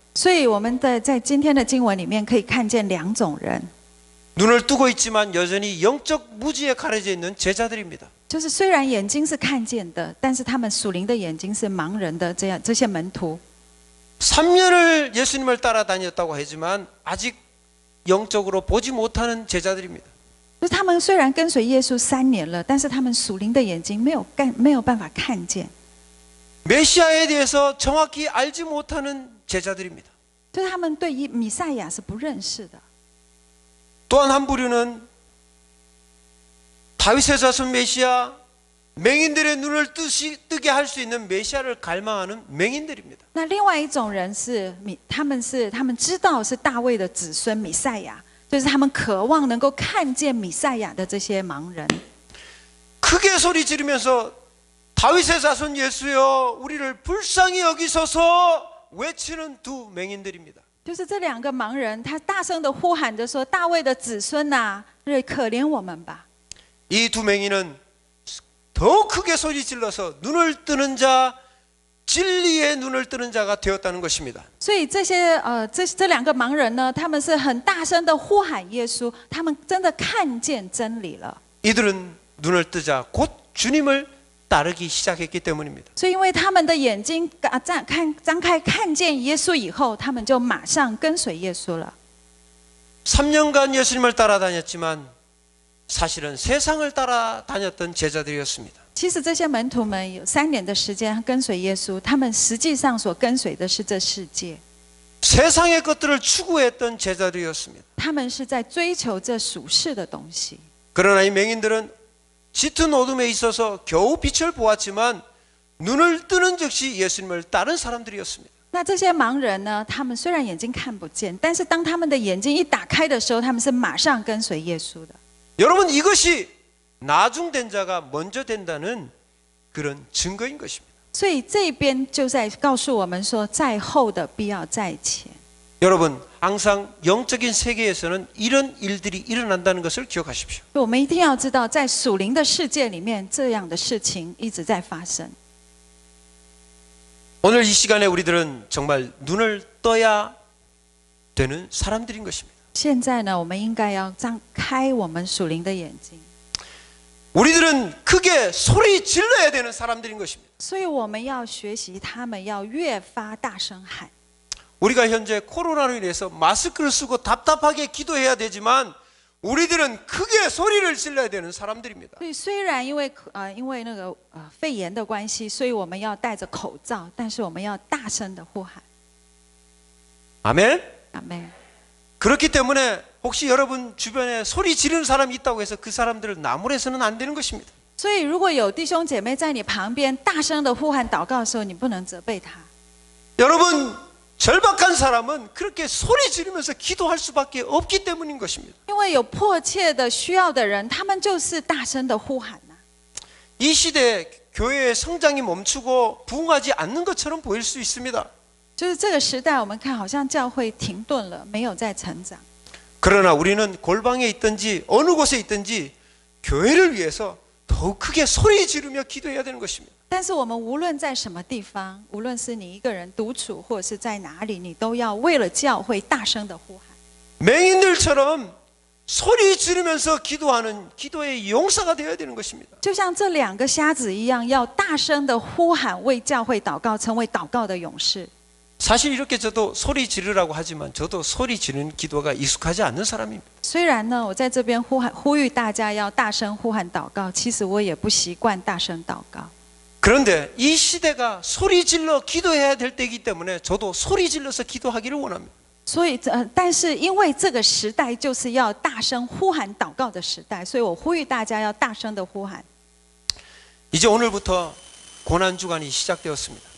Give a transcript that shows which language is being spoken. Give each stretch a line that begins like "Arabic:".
Chinese: 所以我们在今天的经文里面可以看见两种人，
Korean: 눈을 뜨고 있지만 여전히 영적 무지에 가려져 있는 제자들입니다.
Chinese: 就是虽然眼睛是看见的，但是他们属灵的眼睛是盲人的这些门徒。
Korean: 3년을 예수님을 따라다녔다고 하지만 아직 영적으로 보지 못하는 제자들입니다.
Chinese: 就是他们虽然跟随耶稣3年了，但是他们属灵的眼睛没有办法看见。
Korean: 메시아에 대해서 정확히 알지 못하는 제자들입니다.
Chinese: 就是他们对弥赛亚是不认识的。
Korean: 또한 한 부류는 다윗의 자손 메시아, 맹인들의 눈을 뜨게 할 수 있는 메시아를 갈망하는 맹인들입니다.
Chinese: 那另外一种人是他们知道是大卫的子孙弥赛亚，就是他们渴望能够看见弥赛亚的这些盲人。
Korean: 크게 소리 지르면서 다윗의 자손 예수여 우리를 불쌍히 여기소서 외치는 두 맹인들입니다.
Chinese: 就是这两个盲人，他大声的呼喊着说：“大卫的子孙啊，可怜我们吧！”
Korean: 이 두 맹인은 더 크게 소리 질러서 눈을 뜨는 자, 진리의 눈을 뜨는 자가 되었다는 것입니다.
Chinese: 所以这两个盲人呢，他们是很大声的呼喊耶稣，他们真的看见真理了。
Korean: 이들은 눈을 뜨자 곧 주님을 따르기 시작했기 때문입니다.
Chinese: 所以因为他们的眼睛张开看见耶稣以后，他们就马上跟随耶稣了。
Korean: 3년간 예수님을 따라다녔지만 사실은 세상을 따라다녔던 제자들이었습니다.
Chinese: 其实这些门徒们有3年的时间跟随耶稣，他们实际上所跟随的是这世界。
Korean: 세상의 것들을 추구했던 제자들이었습니다.
Chinese: 他们是在追求这属世的东西。
Korean: 그러나 이 맹인들은 짙은 어둠에 있어서 겨우 빛을 보았지만 눈을 뜨는 즉시 예수님을 따른 사람들이었습니다.
Chinese: 那这些盲人呢？他们虽然眼睛看不见，但是当他们的眼睛一打开的时候，他们是马上跟随耶稣的。
Korean: 여러분 이것이 나중된 자가 먼저 된다는 그런 증거인 것입니다.
Chinese: 所以这边就在告诉我们说，在后的必要在前。
Korean: 여러분 항상 영적인 세계에서는 이런 일들이 일어난다는 것을 기억하십시오.
Chinese: 我们一定要知道，在属灵的世界里面，这样的事情一直在发生。
Korean: 오늘 이 시간에 우리들은 정말 눈을 떠야 되는 사람들인 것입니다.
Chinese: 现在呢，我们应该要张开我们属灵的眼睛。
Korean: 우리들은 크게 소리 질러야 되는 사람들인 것입니다.
Chinese: 所以我们要学习他们要越发大声喊。
Korean: 우리가 현재 코로나로 인해서 마스크를 쓰고 답답하게 기도해야 되지만 우리들은 크게 소리를 질러야 되는 사람들입니다.
Chinese: 所以虽然因为那个肺炎的关系，所以我们要戴着口罩，但是我们要大声的呼喊。
Korean: 아멘.
Chinese: 阿们。
Korean: 그렇기 때문에 혹시 여러분 주변에 소리 지르는 사람이 있다고 해서 그 사람들을 나무래서는 안 되는 것입니다.
Chinese: 所以如果有弟兄姐妹在你旁边大声的呼喊祷告的时候，你不能责备他。
Korean: 여러분 절박한 사람은 그렇게 소리 지르면서 기도할 수밖에 없기 때문인 것입니다.
Chinese: 因为有迫切的需要的人，他们就是大声的呼喊呐。
Korean: 이 시대에 교회의 성장이 멈추고 부흥하지 않는 것처럼 보일 수 있습니다.
Chinese: 就是这个时代，我们看好像教会停顿了，没有在成长。
Korean: 그러나 우리는 골방에 있든지 어느 곳에 있든지 교회를 위해서 더욱 크게 소리 지르며 기도해야 되는 것입니다.
Chinese: 但是我们无论在什么地方，无论是你一个人独处，或者是在哪里，你都要为了教会大声的呼喊。
Korean: 맹인들처럼 소리 지르면서 기도하는 기도의 용사가 되어야 되는 것입니다.
Chinese: 就像这两个瞎子一样，要大声的呼喊，为教会祷告，成为祷告的勇士。
Korean: 사실 이렇게 저도 소리 지르라고 하지만 저도 소리 지르는 기도가 익숙하지 않는 사람입니다.
Chinese: 虽然呢，我在这边呼吁大家要大声呼喊祷告，其实我也不习惯大声祷告。
Korean: 그런데 이 시대가 소리 질러 기도해야 될 때이기 때문에 저도 소리 질러서 기도하기를 원합니다.
Chinese: 所以但是因为这个时代就是要大声呼喊祷告的时代，所以我呼吁大家要大声的呼喊。
Korean: 이제 오늘부터 고난 주간이 시작되었습니다.